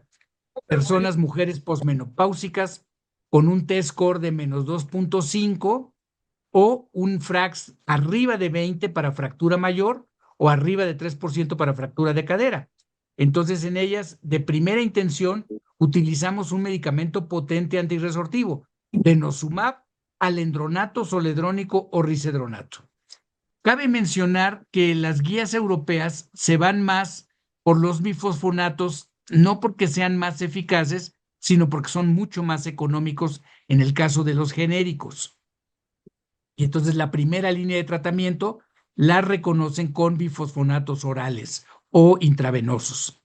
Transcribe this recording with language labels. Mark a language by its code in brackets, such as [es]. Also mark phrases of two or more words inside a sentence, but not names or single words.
[es] Personas, mujeres posmenopáusicas con un T-score de menos 2.5 o un FRAX arriba de 20 para fractura mayor o arriba de 3% para fractura de cadera. Entonces, en ellas, de primera intención, utilizamos un medicamento potente antirresortivo, denosumab, alendronato, zoledrónico o risedronato. Cabe mencionar que las guías europeas se van más por los bifosfonatos, no porque sean más eficaces, sino porque son mucho más económicos en el caso de los genéricos. Y entonces la primera línea de tratamiento la reconocen con bifosfonatos orales o intravenosos.